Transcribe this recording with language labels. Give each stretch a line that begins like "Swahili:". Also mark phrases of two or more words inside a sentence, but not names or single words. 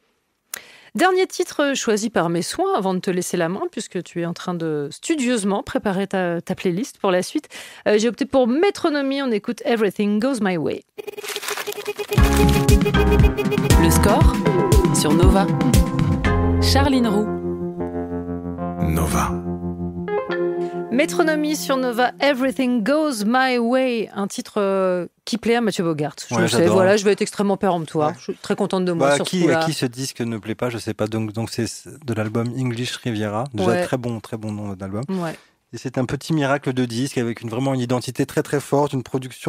French: Dernier titre choisi par mes soins avant de te laisser la main, puisque tu es en train de studieusement préparer ta playlist pour la suite. J'ai opté pour Métronomie, on écoute Everything Goes My Way. Le score sur Nova. Charline Roux. Nova. Métronomie sur Nova, Everything Goes My Way, un titre qui plaît à Mathieu Bogart. Je sais, voilà, je vais être extrêmement péremptoire. Ouais. Je suis très contente de moi sur ce coup-là. À qui ce disque ne plaît pas, je sais pas. Donc c'est de l'album English Riviera, déjà très bon nom d'album. Ouais. Et c'est un petit miracle de disque avec vraiment une identité très très forte, une production.